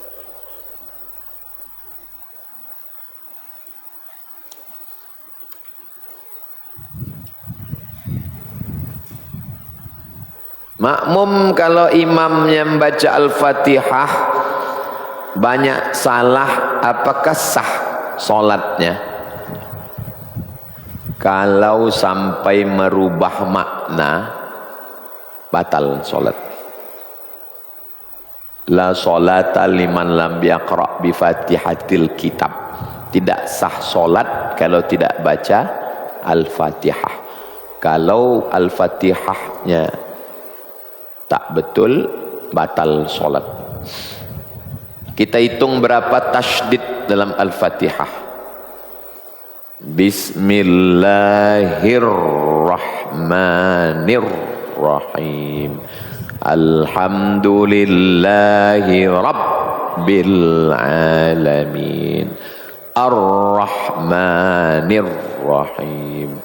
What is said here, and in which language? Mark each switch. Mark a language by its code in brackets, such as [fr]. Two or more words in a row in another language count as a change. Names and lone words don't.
[ms] Makmum kalau imamnya membaca Al-Fatihah banyak salah, apakah sah solatnya? Kalau sampai merubah makna, batal solat. [ar] لا صلاة لمن لم يقرأ بفاتحة الكتاب, [ms] tidak sah solat kalau tidak baca Al-Fatihah. Kalau Al-Fatihahnya tak betul, batal solat. Kita hitung berapa tasydid dalam Al-Fatihah. [ar] Bismillahirrahmanirrahim. الحمد لله رب العالمين. Ar-Rahmanirrahim.